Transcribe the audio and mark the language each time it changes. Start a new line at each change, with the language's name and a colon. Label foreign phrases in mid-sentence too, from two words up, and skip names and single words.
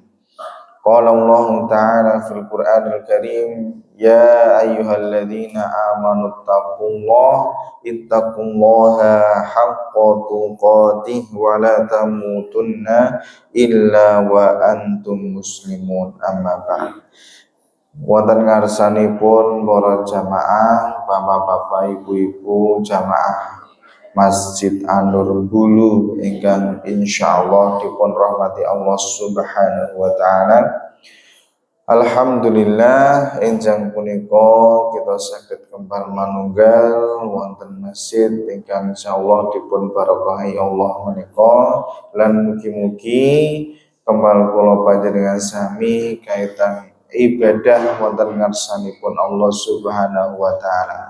Arabic: قال الله تعالى في القرآن الكريم يا أيها الذين آمنوا اتقوا الله حق تقاته ولا تموتن إلا وأنتم مسلمون. أما بعد.
Javanese: Wonten ngarsanipun para jamaah, bapak-bapak, ibu-ibu jamaah Masjid An-Nur Bulu ingkang insyaallah dipun rahmati Allah
Arabic: سبحانه وتعالى.
Javanese: Alhamdulillah enjang punika kita saged kembal manunggal wonten masjid ingkang insyaallah dipun barakahi Allah menika, lan mugi-mugi kembal kula panjenengan sami kaitan ibadah wonten ngarsanipun Allah
Arabic: سبحانه وتعالى.